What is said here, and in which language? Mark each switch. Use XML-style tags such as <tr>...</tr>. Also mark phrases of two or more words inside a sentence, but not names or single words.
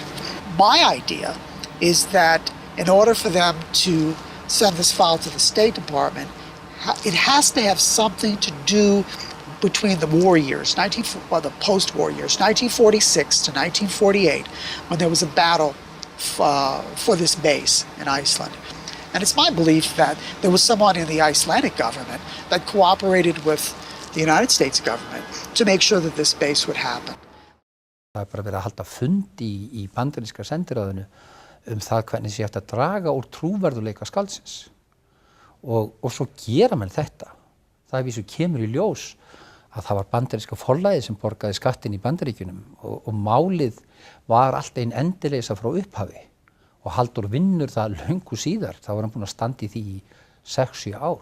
<en>My idea is that in order for them to send this file to the State Department, it has to have something to do between the war years, the post-war years, 1946 to 1948, when there was a battle for this base in Iceland. And it's my belief that there was someone in the Icelandic government that cooperated with the United States government to make sure that this base would happen.</en> <is>Það bara verið að halda fund í bandaríska sendiráðinu það hvernig sé hægt að draga úr trúverðuleika skáldsins. Og svo gera menn þetta. Það vísu kemur í ljós að það var bandaríska forlagið sem borgaði skattinn í Bandaríkjunum og málið var allt ein endileysa frá upphafi og Haldor vinnur það löngu síðar, þá var hann búinn að standa í því í 6-7 ár.</is>